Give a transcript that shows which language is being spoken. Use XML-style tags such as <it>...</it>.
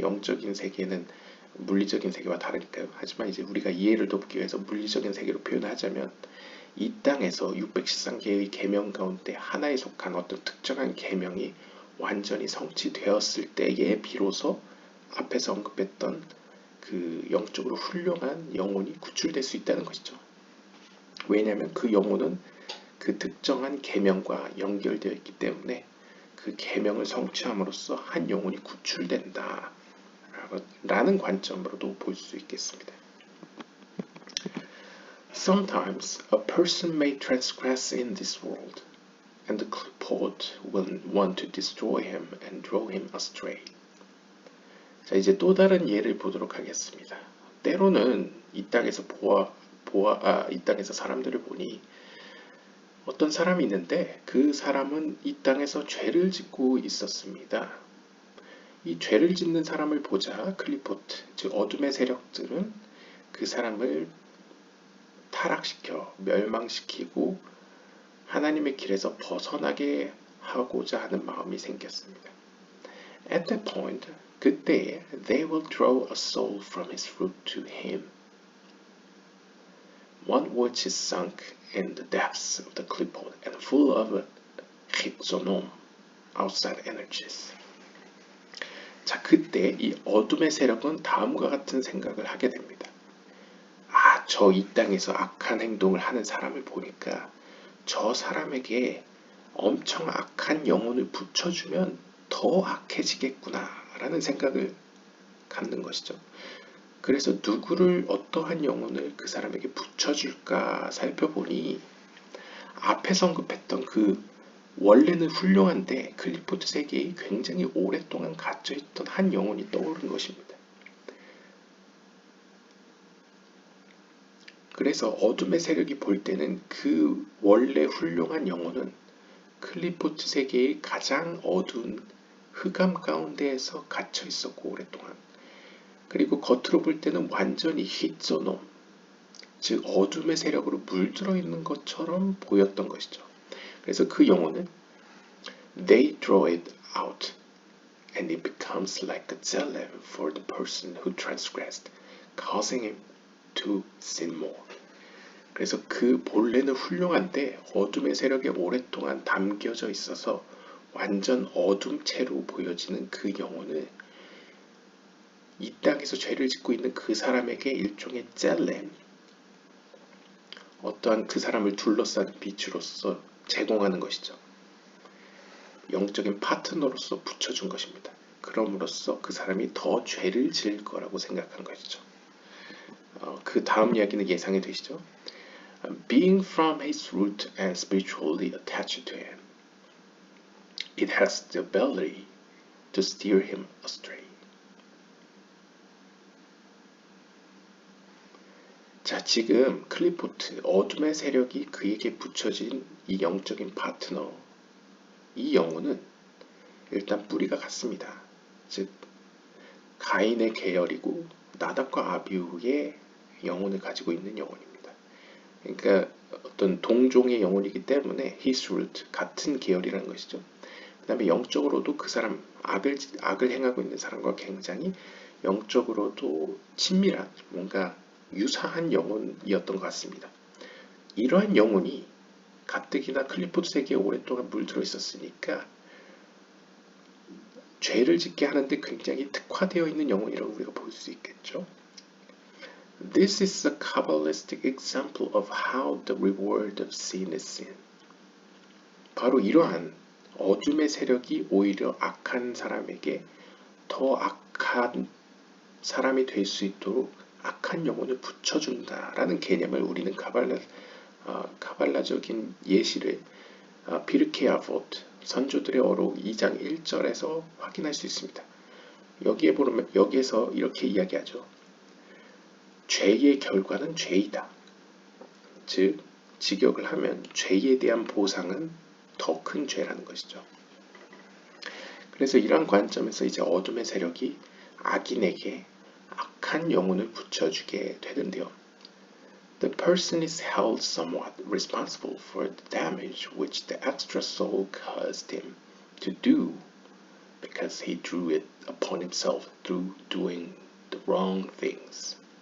<ko>영적인 세계는 물리적인 세계와 다르니까요. 하지만 이제 우리가 이해를 돕기 위해서 물리적인 세계로 표현하자면, 이 땅에서 613개의 계명 가운데 하나에 속한 어떤 특정한 계명이 완전히 성취되었을 때에 비로소 앞에서 언급했던 그 영적으로 훌륭한 영혼이 구출될 수 있다는 것이죠. 왜냐하면 그 영혼은 그 특정한 계명과 연결되어 있기 때문에 그 계명을 성취함으로써 한 영혼이 구출된다 라는 관점으로도 볼 수 있겠습니다.</ko> <en>Sometimes a person may transgress in this world, and the clipboard will want to destroy him and draw him astray.</en> <ko>자, 이제 또 다른 예를 보도록 하겠습니다. 때로는 이 땅에서 이 땅에서 사람들을 보니 어떤 사람이 있는데, 그 사람은 이 땅에서 죄를 짓고 있었습니다. 이 죄를 짓는 사람을 보자 클리포트, 즉 어둠의 세력들은 그 사람을 타락시켜 멸망시키고 하나님의 길에서 벗어나게 하고자 하는 마음이 생겼습니다.</ko> <en>At that point,</en> <ko>그때에</ko> <en>they will draw a soul from his root to him, one which is sunk in the depths of the clipboard and full of chizonom, outside energies.</en> <ko>자, 그때 이 어둠의 세력은 다음과 같은 생각을 하게 됩니다. 저 이 땅에서 악한 행동을 하는 사람을 보니까 저 사람에게 엄청 악한 영혼을 붙여주면 더 악해지겠구나 라는 생각을 갖는 것이죠. 그래서 누구를, 어떠한 영혼을 그 사람에게 붙여줄까 살펴보니 앞에서 언급했던 그 원래는 훌륭한데 클리포트 세계에 굉장히 오랫동안 갇혀있던 한 영혼이 떠오른 것입니다. 그래서 어둠의 세력이 볼 때는 그 원래 훌륭한 영혼은 클리포트 세계의 가장 어두운 흑암 가운데에서 갇혀 있었고 오랫동안, 그리고 겉으로 볼 때는 완전히 히조놈, 즉 어둠의 세력으로 물들어 있는 것처럼 보였던 것이죠. 그래서 그 영혼은</ko> <en>they draw it out and it becomes like a jalem for the person who transgressed, causing him to sin more.</en> <ko>그래서 그 본래는 훌륭한데 어둠의 세력에 오랫동안 담겨져 있어서 완전 어둠체로 보여지는 그 영혼을 이 땅에서 죄를 짓고 있는 그 사람에게 일종의 젤렘, 어떠한 그 사람을 둘러싼 빛으로서 제공하는 것이죠. 영적인 파트너로서 붙여준 것입니다. 그럼으로써 그 사람이 더 죄를 지을 거라고 생각한 것이죠. 그 다음 이야기는 예상이 되시죠?</ko> <en>Being from his root and spiritually attached to him, it has the ability to steer him astray.</en> <ko>자, 지금 클리포트, 어둠의 세력이 그에게 붙여진 이 영적인 파트너, 이 영혼은 일단 뿌리가 같습니다. 즉 가인의 계열이고 나답과 아비후의 영혼을 가지고 있는 영혼입니다. 그러니까 어떤 동종의 영혼이기 때문에</ko> <en>his root,</en> <ko>같은 계열이라는 것이죠. 그 다음에 영적으로도 그 사람, 악을 행하고 있는 사람과 굉장히 영적으로도 친밀한, 뭔가 유사한 영혼이었던 것 같습니다. 이러한 영혼이 가뜩이나 클리포드 세계에 오랫동안 물들어 있었으니까 죄를 짓게 하는데 굉장히 특화되어 있는 영혼이라고 우리가 볼 수 있겠죠.</ko> <en>This is a Kabbalistic example of how the reward of sin is sin.</en> <ko>바로 이러한 어둠의 세력이 오히려 악한 사람에게 더 악한 사람이 될 수 있도록 악한 영혼을 붙여준다라는 개념을 우리는 카발라적인 예시를 비르케 아보트 선조들의 어록 2장 1절에서 확인할 수 있습니다. 여기에 보면 여기에서 이렇게 이야기하죠. 죄의 결과는 죄이다. 즉 직역을 하면 죄에 대한 보상은 더 큰 죄라는 것이죠. 그래서 이러한 관점에서 이제 어둠의 세력이 악인에게 악한 영혼을 붙여주게 되는데요.</ko> <en>The person is held somewhat responsible for the damage which the extra soul caused him to do because he drew it upon himself through doing the wrong things.</en>